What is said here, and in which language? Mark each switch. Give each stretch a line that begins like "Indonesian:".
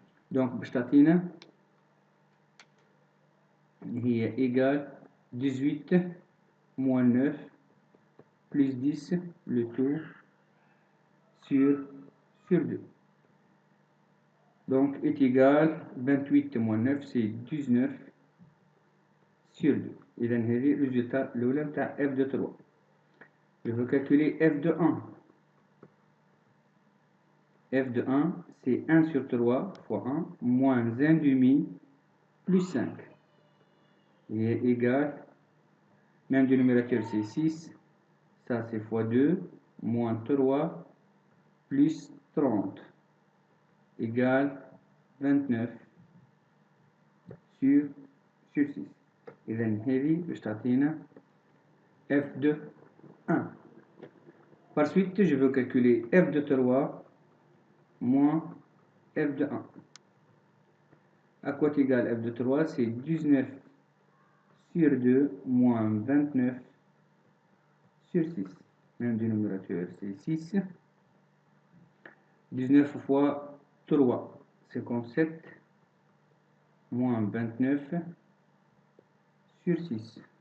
French: Donc,
Arabic: بشتاتينا
French: هي égale 18 moins 9 plus 10, le tout sur 2. Donc est égal 28 moins 9, c'est 19 sur 2.
Arabic: إذا هذه الريزلtat الأولى نتاع f de 3.
French: Je veux calculer f de 1. f de 1, c'est 1 sur 3 fois 1 moins 1 demi plus 5. Il est égal, même dénominateur c'est 6, ça c'est fois 2, moins 3 plus 30, égale 29 sur 6.
Arabic: إذا هذه باش تعطينا f de 1.
French: Par suite, je veux calculer f de 3 moins f de 1. À quoi égale f de 3? C'est 19 sur 2 moins 29 sur 6. Même dénominateur, c'est 6. 19 fois 3, 57, moins 29, sur 6.